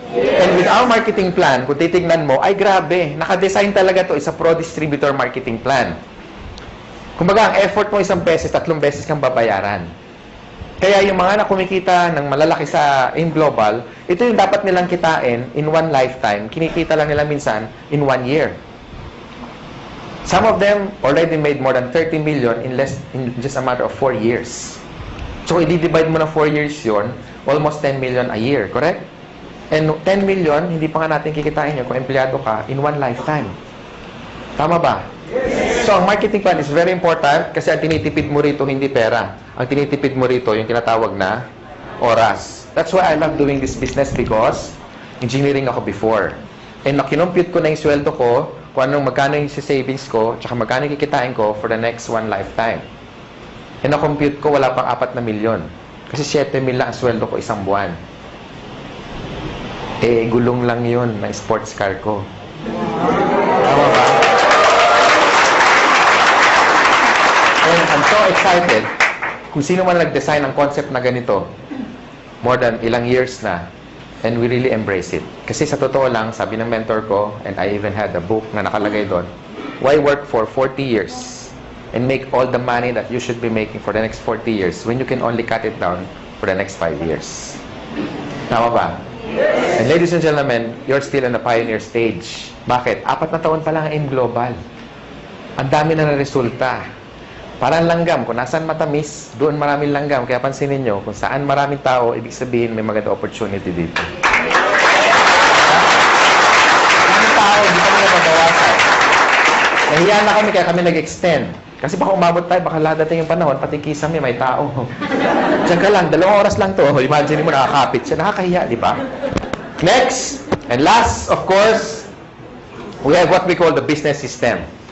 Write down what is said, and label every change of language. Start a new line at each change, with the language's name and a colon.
English: And with our marketing plan,
Filipino: kung titignan mo, ay grabe, nakadesign talaga to isa pro-distributor marketing plan. Kumbaga, ang effort mo 1 beses, 3 beses kang babayaran. Kaya yung mga na kumikita ng malalaki sa in global, ito yung dapat nilang kitain
English: in one lifetime.
Filipino: Kinikita lang nila minsan in 1 year.
English: Some of them already made more than 30 million in just a matter of 4 years. So,
Filipino: i-divide mo na
English: 4 years yon, almost 10 million a year, correct?
Filipino: And 10 million, hindi pa nga natin kikitain yun kung empleyado ka
English: in one lifetime.
Filipino: Tama ba? So, ang marketing plan
English: is very important
Filipino: kasi ang tinitipid mo rito hindi pera. Ang tinitipid mo rito yung tinatawag na oras.
English: That's why I love doing this business because engineering ako before.
Filipino: And nakinompute ko na yung sweldo ko, kung anong magkano yung savings ko, tsaka magkano yung kikitain ko for the next one lifetime. And na-compute ko, wala pang 4 na milyon. Kasi 7 mil lang ang sweldo ko isang buwan. Eh, gulong lang yun na sports car ko. Tama ba?
English: And I'm so excited
Filipino: kung sino man nag-design ng concept na ganito,
English: more than ilang years na, and we really embrace it.
Filipino: Kasi sa totoo lang, sabi ng mentor ko,
English: and I even had a book
Filipino: na nakalagay doon,
English: why work for 40 years and make all the money that you should be making for the next 40 years when you can only cut it down for the next 5 years?
Filipino: Tama ba?
English: And ladies and gentlemen, you're still in the pioneer stage.
Filipino: Bakit? 4 na taon pa lang ang global. Ang dami na resulta. Parang langgam. Kung nasaan matamis, doon maraming langgam. Kaya pansinin nyo, kung saan maraming tao, ibig sabihin may maganda opportunity dito. Maraming tao, hindi kami na mabawasan. Nahiya na kami, kaya kami nag-extend. Kasi baka umabot tayo, baka ladating yung panahon, pati kisame, may tao. Diyan ka lang, 2 oras lang to. Imagine mo, nakakapit siya. Nakakahiya, di ba?
English: Next, and last, of course, we have what we call the business system.